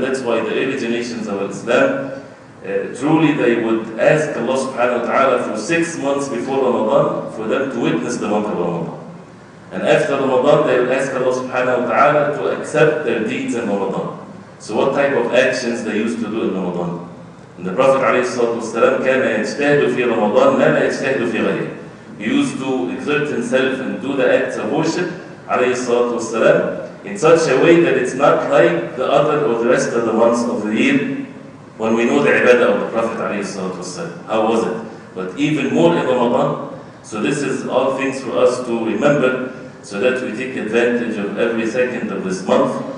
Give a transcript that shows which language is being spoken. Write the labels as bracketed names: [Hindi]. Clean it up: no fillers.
[English] That's why the early generations of Islam, truly they would ask Allah subhanahu wa ta'ala for 6 months before Ramadan for them to witness the month of Ramadan. And after Ramadan, they would ask Allah subhanahu wa ta'ala to accept their deeds in Ramadan. So what type of actions they used to do in Ramadan? And the Prophet ﷺ [Arabic] كان يجتهد في رمضان ما لا يجتهد في غيره. [English] He used to exert himself and do the acts of worship ﷺ in such a way that it's not like the other or the rest of the months of the year when we know the ibadah of the Prophet ﷺ. How was it? But even more in Ramadan. So this is all things for us to remember so that we take advantage of every second of this month.